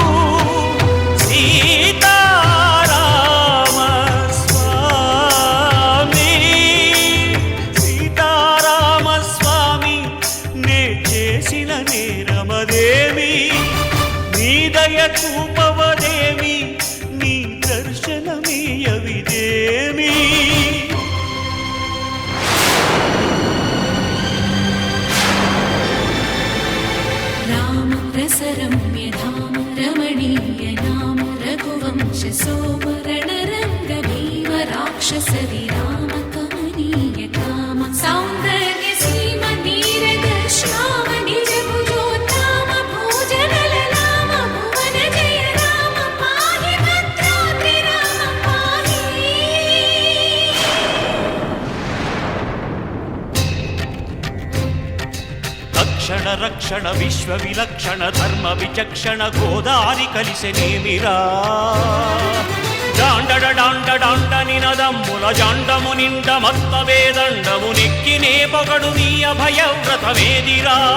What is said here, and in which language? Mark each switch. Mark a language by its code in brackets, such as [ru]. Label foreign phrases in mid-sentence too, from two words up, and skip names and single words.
[te] సీతారామ స్వామి సీతారామ స్వామి నే చేసిన నేరమదేమి నీ దయ చూపవదేమి నీ దర్శనమీయవిదేమి [sa] रसरम्यधाम रमणीय नाम रघुवंश सोम रणरङ्ग भीम राक्षस विराम कमनीय काम सौन्दर्य सीम नीरद श्याम निज भुजोत्तम भोजनललाम भुवन जय राम पाहि भद्राद्रि राम पाहि [te] రక్షణ రక్షణ విశ్వ విలక్షణ ధర్మ విచక్షణ గోదారి కలిసెనేమిరా డాండడ డాండ డాండ నినదమ్ముల జాండము నిండ మత్త వేదండము నెక్కినే పొగడు నీ అభయవ్రతమేదిరా